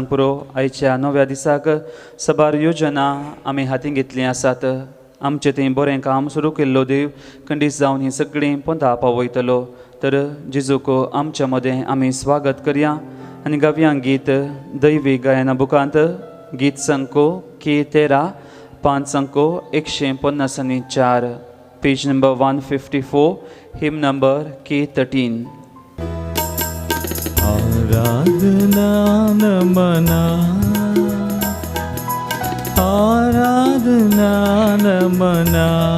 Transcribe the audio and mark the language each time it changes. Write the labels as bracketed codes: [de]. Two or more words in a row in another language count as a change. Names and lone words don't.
[kok] पुरो आयच्या नव्या दिसाक सबार योजना आमी हातीन घेतली आसात आमचें तें बरें काम सुरू केल्लो देव खंडीत जावन ही सगळीं पंथा पावयतलो तर जेजूक आमच्या मदें आमी स्वागत करया आनी गावया गीत दैवी गायना बुकांत गीत संको K13 पांच संको 154 [en] page number 154 hymn number K13 [kok] आराधना नमना आराधना नमना